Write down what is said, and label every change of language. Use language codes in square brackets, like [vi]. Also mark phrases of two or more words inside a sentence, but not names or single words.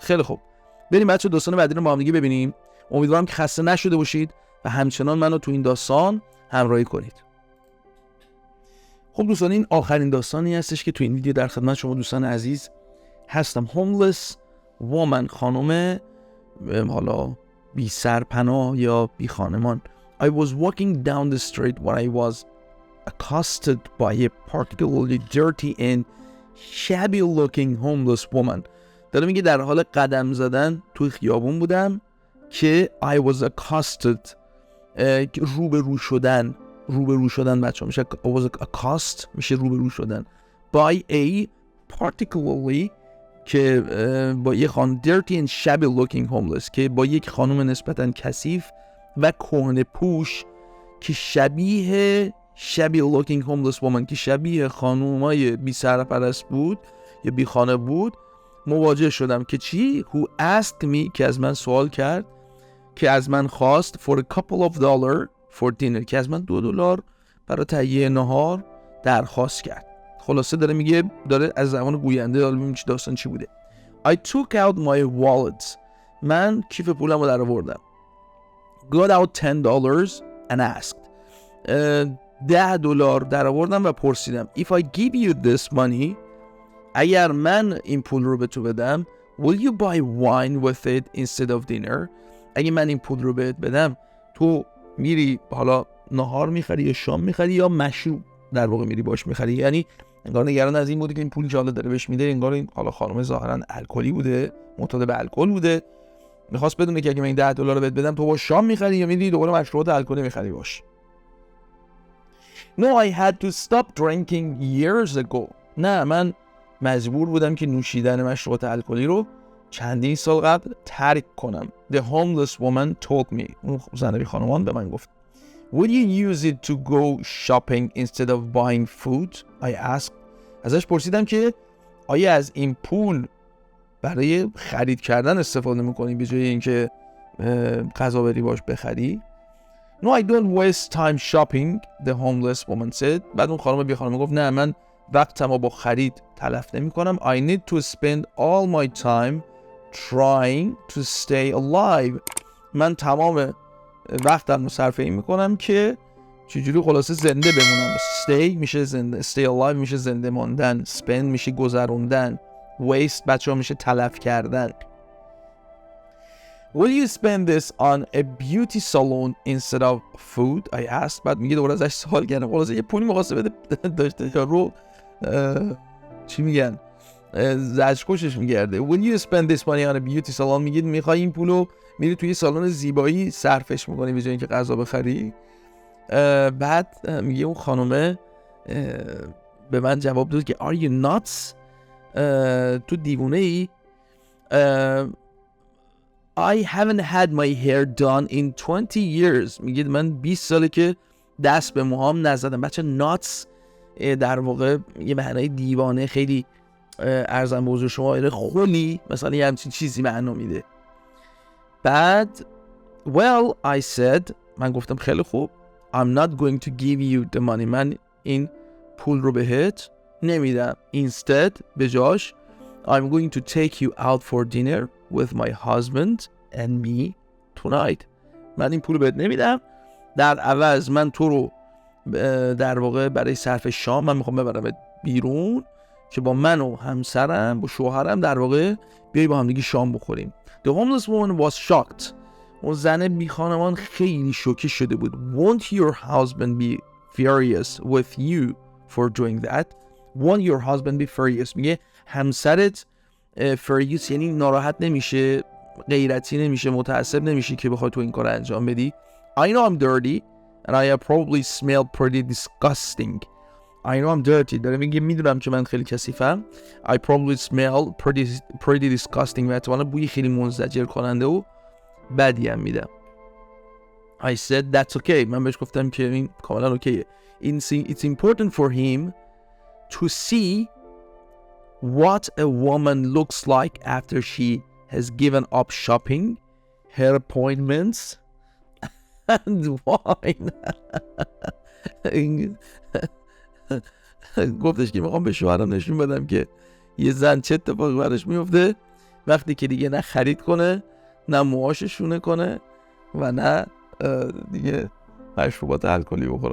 [fa] خیلی خوب، بریم بچه‌ها داستان بعدی رو با هم دیگه ببینیم. امیدوارم که خسته نشده باشید و همچنان منو تو این داستان همراهی کنید. خب دوستان، این آخرین داستانی هستش که تو این ویدیو در خدمت شما دوستان عزیز هستم. [en] homeless woman، [fa] خانم حالا بی سرپناه یا بی خانمان. [en] I was walking down the street when I was accosted by a particularly dirty and shabby looking homeless woman. [fa] داره میگه در حال قدم زدن توی خیابون بودم که [en] I was accosted، [fa] روبرو شدن بچه ها میشه [en] I was accost، [fa] میشه روبرو شدن [en] by a particularly [fa] که با یک خانم [en] dirty and shabby looking homeless، [fa] که با یک خانم نسبتاً کثیف و کهنه پوش که شبیه [en] looking homeless woman، [fa] که شبیه خانومای بی سرپرست بود یا بی خانه بود، مواجه شدم. که چی؟ [en] who asked me، [fa] که از من سوال کرد، که از من خواست [en] for a couple of dollars for dinner، [fa] که از من $2 برای تهیه نهار درخواست کرد. خلاصه داره میگه، داره از زبان گوینده حالا ببینیم داستان چی بوده. [en] I took out my wallet، [fa] من کیف پولم رو در آوردم. [en] got out $10 and asked، $10 [fa] در آوردم و پرسیدم [en] if I give you this money، [fa] اگر من این پول رو به تو بدم [en] will you buy wine with it instead of dinner، [fa] اگه من این پول رو بهت بدم تو میری حالا نهار میخری یا شام میخری یا مشروب در واقع میری باش میخری. یعنی انگار نگران از این بوده که این پولی که حالا داره بهش میده، انگار این حالا خانم ظاهرا الکلی بوده، معتاد به الکل بوده، میخواست بدونه که اگه من این $10 رو بهت بدم تو با شام میخری یا میری دوباره مشروبات الکلی میخری باش. [en] No, I had to stop drinking years ago، [fa] نه من مجبور بودم که نوشیدن مشروبات الکلی رو چندین سال قبل ترک کنم. [en] The homeless woman told me، [fa] اون زنبی خانمان به من گفت. [en] Would you use it to go shopping instead of buying food؟ I asked، [fa] ازش پرسیدم که آیا از این پول برای خرید کردن استفاده میکنی به جای اینکه غذا بری باش بخری؟ [en] No, I don't waste time shopping، the homeless woman said. [fa] بعد اون خانم بی خانم گفت نه من وقتمو با خرید تلف نمی کنم. [en] I need to spend all my time trying to stay alive، [fa] من تمام وقتم رو صرف این میکنم که چجوری خلاصه زنده بمونم. stay میشه زنده، [en] stay alive [fa] میشه زنده ماندن، spend میشه گذروندن، waste بچه ها میشه تلف کردن. [en] Will you spend this on a beauty salon instead of food؟ I asked. [fa] بعد میگه دوباره ازش سوال کردم، خلاصه یه پولی میخواسته بده داشته رو چی میگن زجرکشش میگرده. [en] Will you spend this money on a beauty salon؟ [fa] میگه میخوای این پولو میری توی سالن زیبایی صرفش میکنی به جای اینکه غذا بخری. بعد میگه اون خانومه به من جواب داد که [en] are you nuts؟ [fa] تو دیوونه ای؟ [en] I haven't had my hair done in 20 years. [fa] میگه من 20 ساله که دست به موهام نزدم. بچه nuts در واقع یه معنای دیوانه، خیلی ارزم به حضور شما خلی مثلا یه همچین چیزی معنا میده. [en] بعد well I said، [fa] من گفتم خیلی خوب، [en] I'm not going to give you the money، [fa] من این پول رو بهت نمیدم. [en] Instead، [fa] به جاش [en] I'm going to take you out for dinner with my husband and me tonight. [fa] من این پول رو بهت نمیدم، در عوض من تو رو در واقع برای صرف شام من میخوام ببرم بیرون که با من و همسرم، با شوهرم در واقع بیایی با هم دیگه شام بخوریم. [en] The homeless woman was shocked. [fa] اون زن بی خانمان خیلی شوکه شده بود. [en] Won't your husband be furious with you for doing that? Won't your husband be furious؟ [fa] میگه همسرت furious یعنی ناراحت نمیشه، غیرتی نمیشه، متعصب نمیشه که بخوای تو این کار انجام بدی. [en] I know I'm dirty and I probably smell pretty disgusting. I know I'm dirty. [fa] داره میگه میدونم که من خیلی کثیفم. [en] I probably smell pretty disgusting [fa] و احتمالا بوی خیلی منزجر کننده و بدی هم میدم. [en] I said that's okay. [fa] من بهش گفتم که این کاملا اوکیه. [en] It's important for him to see what a woman looks like after she has given up shopping, her appointments and wine. [fa] گفتش که میخوام به شوهرم نشون بدم که یه زن چه اتفاقی براش میفته وقتی که دیگه نه خرید کنه، نه موهاش شونه کنه و نه دیگه مشروبات الکلی بخوره.